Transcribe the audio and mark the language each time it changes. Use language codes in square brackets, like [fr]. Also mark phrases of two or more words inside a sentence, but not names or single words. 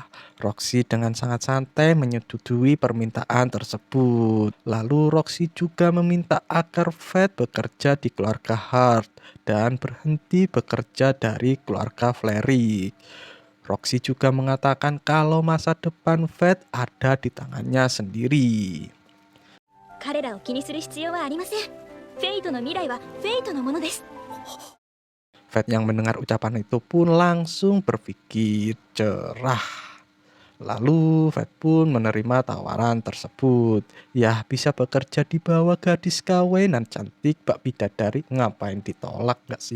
[id] Roxy dengan sangat santai menyetujui permintaan tersebut. Lalu Roxy juga meminta agar Fat bekerja di keluarga Hart dan berhenti bekerja dari keluarga Flerik. Roxy juga mengatakan kalau masa depan Fat ada di tangannya sendiri. [ja] 彼らを気にする必要はありません。フェイトの未来はフェイトのものです。 [id] Fat yang mendengar ucapan itu pun langsung berpikir cerah. Lalu Fat pun menerima tawaran tersebut. Ya, bisa bekerja di bawah gadis kawinan cantik Mbak Bidadari, ngapain ditolak gak sih?